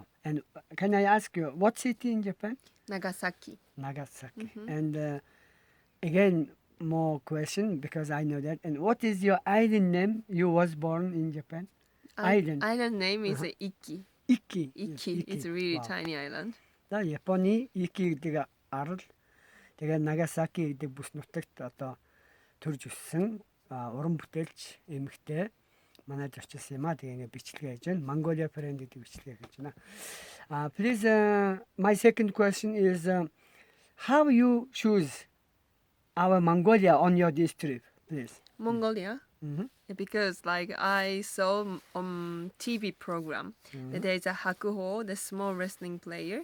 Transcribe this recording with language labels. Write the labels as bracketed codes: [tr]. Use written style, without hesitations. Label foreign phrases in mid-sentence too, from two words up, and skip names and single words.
[en] And can I ask you, what city in Japan? Nagasaki. Nagasaki. And again, more question because I know that. And what is your island name? You was born in Japan. Island. Island name is Iki. Iki. Iki. It's a really tiny island. [mn] За Японы Iki гэдэг арал тэгээ Нагасаки гэдэг бүс нутагт одоо төрж өссөн уран бүтээлч эмэгтэй манайд очилсан юм а. Тэгээ ингээ бичлэгээ хийж байна. Mongolia friend гэдэг бичлэгээ хийж байна. [en] Please, my second question is how you choose our Mongolia on your this trip, please? Mongolia. Because like I saw on TV program that there's a Hakuho, the small wrestling player.